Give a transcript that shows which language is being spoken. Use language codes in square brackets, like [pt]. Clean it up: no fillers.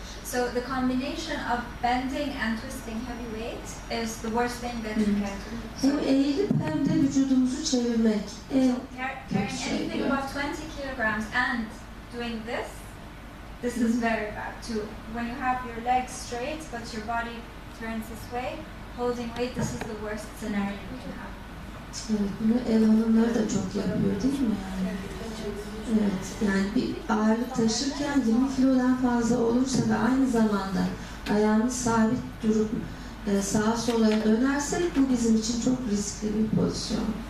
[en] So the combination of bending and twisting heavy weight is the worst thing that you can do. [tr] Hem eğilip hem de vücudumuzu çevirmek. [en] So carrying anything above 20 kilograms and doing this is very bad too. When you have your legs straight but your body turns this way, holding weight, this is the worst scenario you can have. [tr] Evet, bunu ev hanımları da çok yapıyor değil mi yani? Evet, yani bir ağırlık taşırken 20 kilodan fazla olursa ve aynı zamanda ayağımız sabit durup sağa sola dönersek bu bizim için çok riskli bir pozisyon.